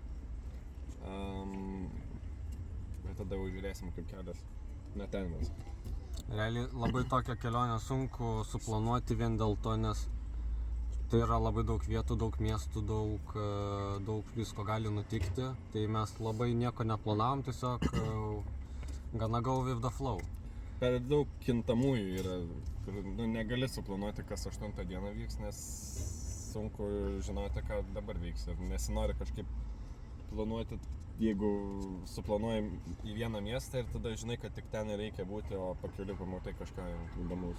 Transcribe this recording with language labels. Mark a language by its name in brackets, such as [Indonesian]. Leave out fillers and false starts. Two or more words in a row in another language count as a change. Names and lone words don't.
[Lithuanian] Bet tada jau žiūrėsim, kaip kelias. Ne ten mes. Realiai labai tokią kelionę sunku suplanuoti vien dėl to, nes tai yra labai daug vietų, daug miestų, daug visko gali nutikti. Tai mes labai nieko neplanavom, tiesiog [English] gonna go with the flow. [Lithuanian] Per daug kintamųjų yra, kur negali suplanuoti, kas 8 dieną vyks, nes sunku žinoti, ką dabar vyks. Ir nesinori kažkaip planuoti, jeigu suplanuojam į vieną miestą ir tada žinai, kad tik ten reikia būti, o pakeliui pamatai kažką įdomaus.